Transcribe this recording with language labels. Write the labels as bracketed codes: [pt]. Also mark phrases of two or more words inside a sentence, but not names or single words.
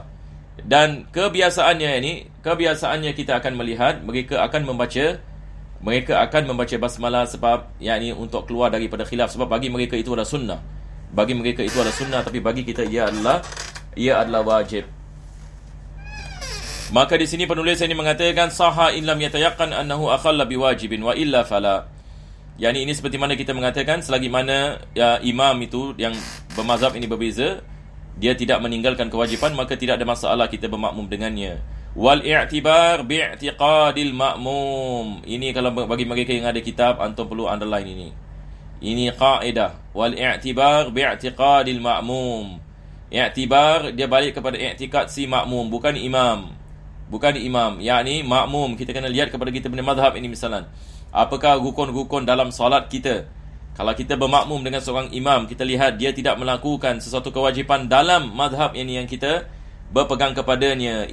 [ms] Dan kebiasaannya kita akan melihat mereka akan membaca basmalah sebab yakni untuk keluar daripada khilaf, sebab bagi mereka itu adalah sunnah. Tapi bagi kita ia adalah wajib. Maka di sini penulis ini mengatakan [ar] صح إن لم يتيقن أنه أخل بواجب وإلا فلا. [ms] Yani ini seperti mana kita mengatakan selagi mana imam itu yang bermazhab ini berbeza, dia tidak meninggalkan kewajipan, maka tidak ada masalah kita bermakmum dengannya. [ar] والاعتبار باعتقاد المأموم. [ms] Ini kalau bagi mereka yang ada kitab, antum perlu underline ini. Ini kaedah. [ar] والاعتبار باعتقاد المأموم. [ms] I'tibar dia balik kepada i'tikad si makmum, bukan imam. Yakni makmum kita kena lihat kepada kita punya mazhab ini misalan. Apakah rukun-rukun dalam solat kita? Kalau kita bermakmum dengan seorang imam, kita lihat dia tidak melakukan sesuatu kewajipan dalam mazhab ini yang kita berpegang kepadanya.